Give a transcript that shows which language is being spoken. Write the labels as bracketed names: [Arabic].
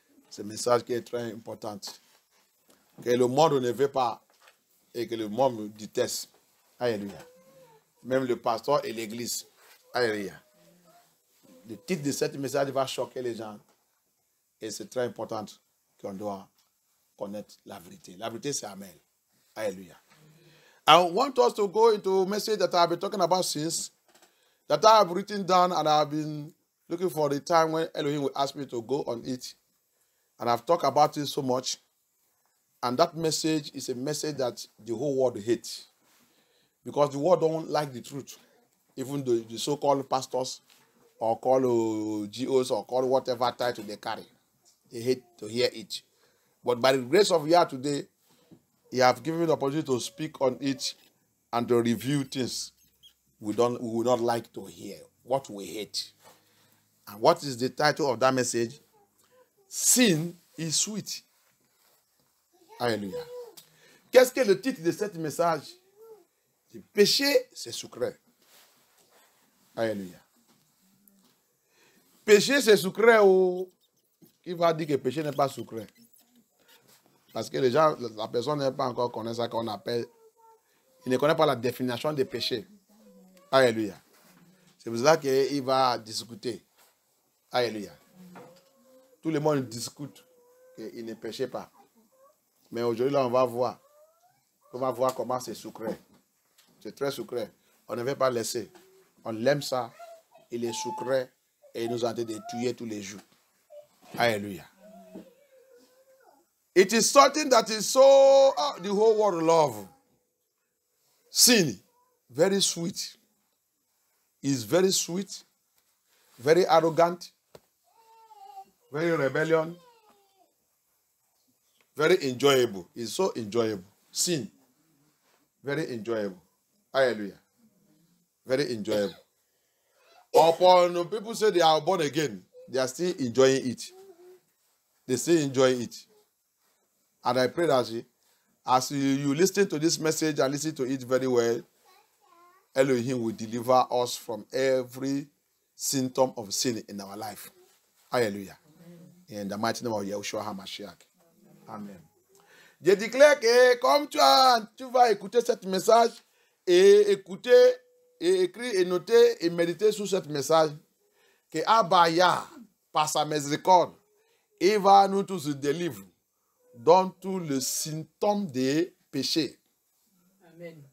[French] Ce message qui est très important. Que le monde ne veut pas et que le monde déteste. Alléluia. Même le pasteur et l'église. Alléluia. Le titre de ce message va choquer les gens. Et c'est très important qu'on doit connaître la vérité. La vérité, c'est Amen. Hallelujah. [English] I want us to go into a message that I've been talking about since, that I have written down, and I've been looking for the time when Elohim will ask me to go on it. And I've talked about it so much. And that message is a message that the whole world hates. Because the world don't like the truth. Even the so-called pastors, or called GOs, or called whatever title they carry. They hate to hear it. But by the grace of Yah today, He have given me the opportunity to speak on it and to review things we would not like to hear, what we hate. And what is the title of that message? Sin is sweet. Alléluia. [French] Qu'est-ce que le titre de ce message? Le péché, c'est sucré. Alléluia. Péché, c'est sucré ou qui va dire que péché n'est pas sucré? Parce que les gens, la personne n'est pas encore connaît ça qu'on appelle, il ne connaît pas la définition des péchés. Alléluia. C'est pour ça qu'il va discuter. Alléluia. Tout le monde discute qu'il ne péchait pas. Mais aujourd'hui, là, on va voir. On va voir comment c'est sucré. C'est très sucré. On ne veut pas laisser. On l'aime ça. Il est sucré et il nous a de tuer tous les jours. Alléluia. [English] It is something that is so, the whole world love. Sin, very sweet. Is very sweet, very arrogant, very rebellion, very enjoyable. It's so enjoyable. Sin, very enjoyable. Hallelujah. Very enjoyable. Upon people say they are born again, they are still enjoying it. They still enjoy it. And I pray that as you listen to this message and listen to it very well, Elohim will deliver us from every symptom of sin in our life. Hallelujah. Amen. In the mighty name of Yahushua HaMashiach. Amen. [French] Je déclare que comme tu vas écouter ce message et écouter et écrire et noter et méditer sur ce message, que Abaya, par sa miséricorde, il va nous tous délivrer dans tous les symptômes des péchés. Amen.